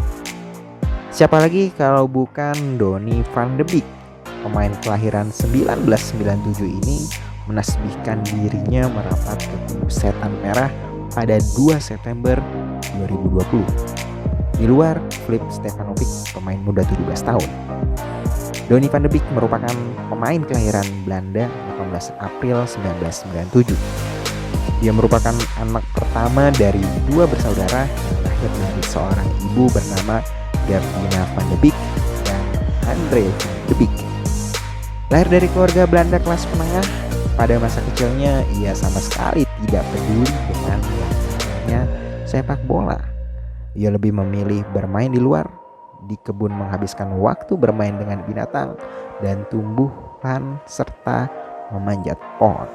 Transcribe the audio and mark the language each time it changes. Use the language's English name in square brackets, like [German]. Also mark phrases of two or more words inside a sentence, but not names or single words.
[Indonesian] Siapa lagi kalau bukan Donny van de Beek. Pemain kelahiran 1997 ini menasbihkan dirinya merapat ke kubu Setan Merah pada 2 September 2020. Di luar Filip Stevanovic, pemain muda 17 tahun. Donny van de Beek merupakan pemain kelahiran Belanda 18 April 1997. Dia merupakan anak pertama dari dua bersaudara yang lahir dari seorang ibu bernama Gertina van de Beek dan Andre van de Beek. Lahir dari keluarga Belanda kelas menengah, pada masa kecilnya ia sama sekali tidak peduli dengan sepak bola. Ia lebih memilih bermain di luar, di kebun, menghabiskan waktu bermain dengan binatang dan tumbuhan serta memanjat pohon.